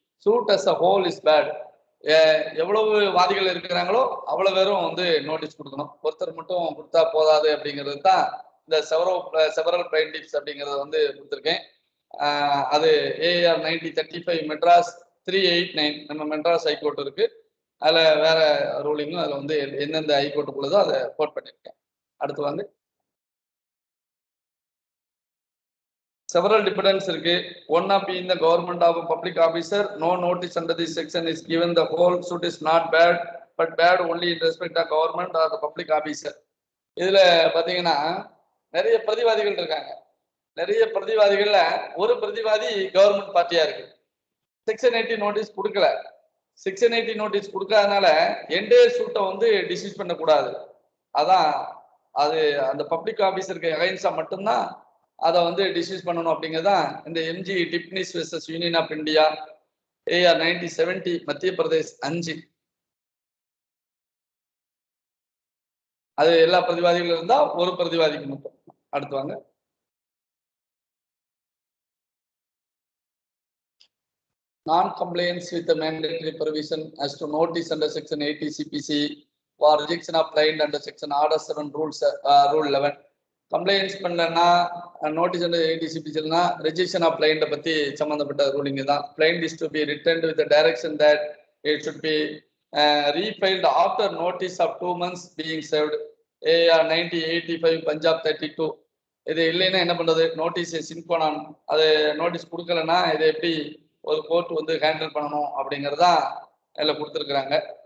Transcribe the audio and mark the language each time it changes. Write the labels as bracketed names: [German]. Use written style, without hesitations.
[English] Suit as a whole is bad. [Tamil] எவ்வளவு வாதிகள் இருக்கிறாங்களோ அவ்வளவு பேரும் வந்து நோட்டீஸ் கொடுக்கணும். ஒருத்தர் மட்டும் கொடுத்தா போதாது அப்படிங்கிறது தான் இந்த செவரல் பிளைண்டிப்ஸ் அப்படிங்கிறத வந்து கொடுத்துருக்கேன். அது AR 9035 மெட்ராஸ் 389 நம்ம மெட்ராஸ் ஹைகோர்ட் இருக்கு. அதுல வேற ரூலிங்கும் அதுல வந்து எந்தெந்த ஹைகோர்ட்டுக்குள்ளதோ அதை கோட் பண்ணியிருக்கேன். அடுத்து வந்து [English] several dependents [Tamil] இருக்கு. [English] One of being the government of a public officer, no notice under this section is given. The whole suit is not bad, but bad only in respect of government or the public officer. [Tamil] இதுல பாத்தீங்கன்னா நிறைய பிரதிவாதிகள் இருக்காங்க. நிறைய பிரதிவாதிகள்ல ஒரு பிரதிவாதி government பார்ட்டியா இருக்கு. Section 80 notice கொடுக்கல. Section 80 notice கொடுக்காதனால entire சூட்டை வந்து டிஸ்மிஸ் பண்ணக்கூடாது. அதான் அது அந்த பப்ளிக் ஆபீசருக்கு அகைன்ஸ்டா மட்டும்தான் அதை வந்து டிஸ்மிஸ் பண்ணணும் அப்படிங்கிறதான் இந்த MG Tipnis versus union of India AR 9070 மத்திய பிரதேஷ் 5. அது எல்லா பிரதிவாதிகளும் இருந்தா ஒரு பிரதிவாதிக்கு மட்டும். அடுத்து வாங்க. [English] Non-compliance with the mandatory provision as to notice under section 80 CPC for rejection of client under section order 7 rule 11. [Tamil] Complaints பண்ணலன்னா நோட்டீஸ் under 80 CPCனா ரெஜெக்ஷன் ஆஃப் கிளைண்ட்டை பற்றி சம்மந்தப்பட்ட ரூலிங் தான். [English] Client is to be returned with direction that it should be refiled after notice of 2 months being served. [Tamil] AR 9085 Punjab 32. இது இல்லைன்னா என்ன பண்ணுறது, notice சின்கோனான் அது notice கொடுக்கலன்னா இதை எப்படி ஒரு கோர்ட் வந்து ஹேண்டில் பண்ணணும் அப்படிங்கிறதான் அதில் கொடுத்துருக்குறாங்க.